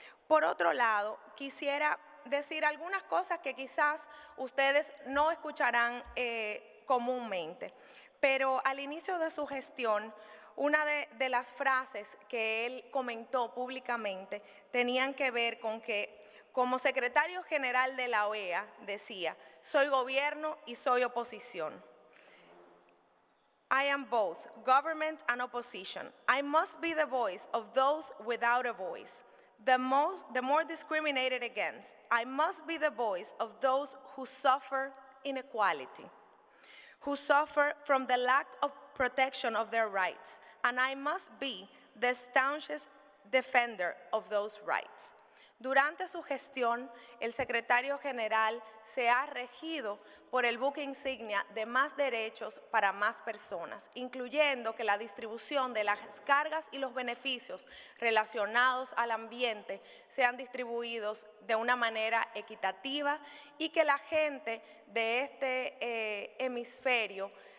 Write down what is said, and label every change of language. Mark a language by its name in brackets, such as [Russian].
[Spanish] Por otro lado, quisiera decir algunas cosas que quizás ustedes no escucharán comúnmente, pero al inicio de su gestión, una de las frases que él comentó públicamente tenían que ver con que como secretario general de la OEA decía, soy gobierno y soy oposición. [English] I am both government and opposition. I must be the voice of those without a voice. The more discriminated against. I must be the voice of those who suffer inequality, who suffer from the lack of protection of their rights, and I must be the staunchest defender of those rights. [Spanish] Durante su gestión, el secretario general se ha regido por el buque insignia de más derechos para más personas, incluyendo que la distribución de las cargas y los beneficios relacionados al ambiente sean distribuidos de una manera equitativa y que la gente de este hemisferio